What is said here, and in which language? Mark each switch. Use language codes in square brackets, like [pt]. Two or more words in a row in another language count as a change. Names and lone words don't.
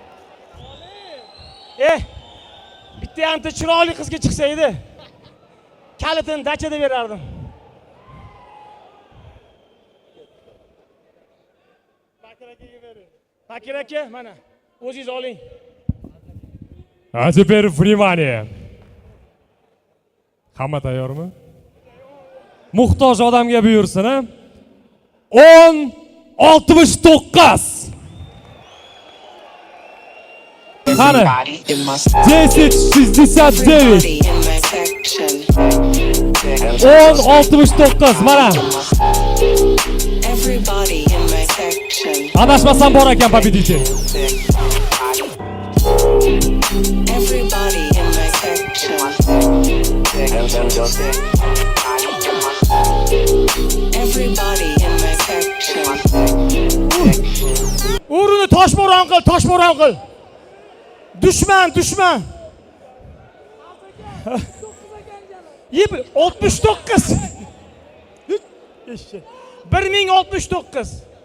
[uz] Bitta hamta chiroyli qizga chiqsa edi. Kalitini dachada berardim. Bakir aka, mana o'zingiz oling. [ru] А теперь внимание. [uz] Hamma tayyormi? Muhtoj odamga buyursin, ha? 10 69. Qani? 10 69. 10 69. Mana. Adashmasam bor ekan победитель. [en] Everybody in my section. Everybody in my section. [uz] O'rini toshbo'ron qil. Dushman. 69. 1069.